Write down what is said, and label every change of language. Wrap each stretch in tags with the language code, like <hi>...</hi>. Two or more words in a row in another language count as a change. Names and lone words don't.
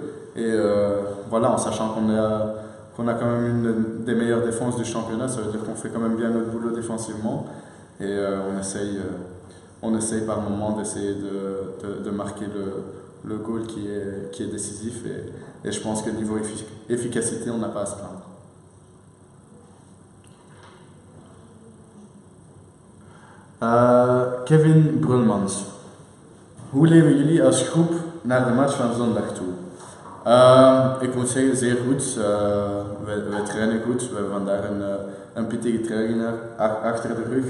<fr>Et voilà, en sachant qu'on a quand même une des meilleures défenses du championnat, ça veut dire qu'on fait quand même bien notre boulot défensivement. Et on essaye par moment d'essayer de marquer le goal qui est décisif. Et je pense que niveau efficacité, on n'a pas à se plaindre. Kevin Brulmans.</fr> <nl>Hoe leven jullie als groep naar de match van zondag toe? Ik moet zeggen, zeer goed. Wij trainen goed. We hebben vandaag een pittige training achter de rug.</nl>